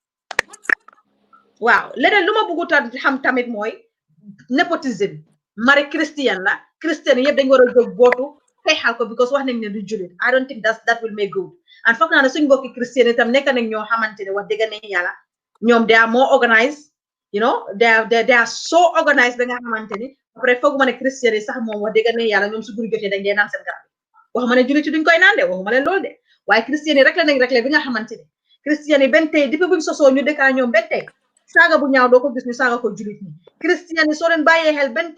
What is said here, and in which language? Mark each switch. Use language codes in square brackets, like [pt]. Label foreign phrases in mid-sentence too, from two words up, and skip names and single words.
[wo] waaw leneen lu ma bëgguta xam tamit mooy nepotism mari christian la christian yëpp dañ war a jóg bootu xeexal ko because wax nañ ne du julit [en] I don't think that will make good [wo] and foog naa ne suñ mbokki christian itam nekk nañ ñoo xamante ne wax dëgg ne yàlla ñoom [en] they are more organized you know they are so organized [wo] ba nga xamante ni après fooguma ne Christian yi sax moom wax dëgg ne yàlla ñoom su guddi jotee dañ dee naan seen garab waxuma ne jullit yi duñ koy naan de waxuma leen loolu de waaye Christian yi rek la nañ rek la bi nga xamante ni Christian yi benn tey depuis buñ sosoo ñu dëkkaa ñoom benn tey saaga bu ñaaw doo ko gis ñu saaga ko jullit ñi Christian yi soo leen bàyyee xel benn